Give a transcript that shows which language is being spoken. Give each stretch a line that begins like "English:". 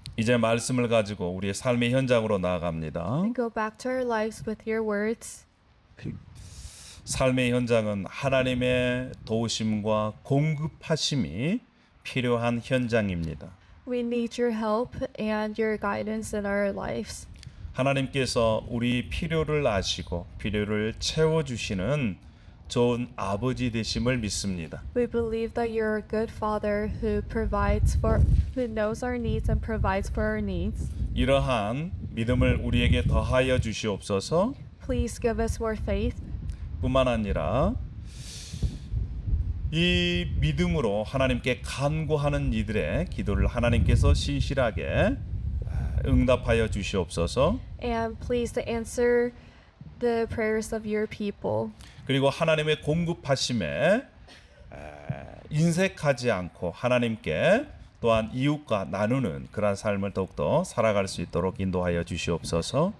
Korean: 이제 말씀을 가지고 우리의 삶의 현장으로 나아갑니다.
English: We go back to our lives with your words.
Korean: 삶의 현장은 하나님의 도우심과 공급하심이 필요한 현장입니다.
English: We need your help and your guidance in our lives.
Korean: 하나님께서 우리 필요를 아시고 필요를 채워주시는 좋은 아버지 되심을 믿습니다.
English: We believe that you're a good Father who knows our needs and provides for our needs.
Korean: 이러한 믿음을 우리에게 더하여 주시옵소서.
English: Please give us more faith.
Korean: 뿐만 아니라 이 믿음으로 하나님께 간구하는 이들의 기도를 하나님께서 신실하게 응답하여 주시옵소서.
English: And please to answer the prayers of your people.
Korean: 그리고 하나님의 공급하심에 인색하지 않고 하나님께 또한 이웃과 나누는 그러한 삶을 더욱더 살아갈 수 있도록 인도하여 주시옵소서.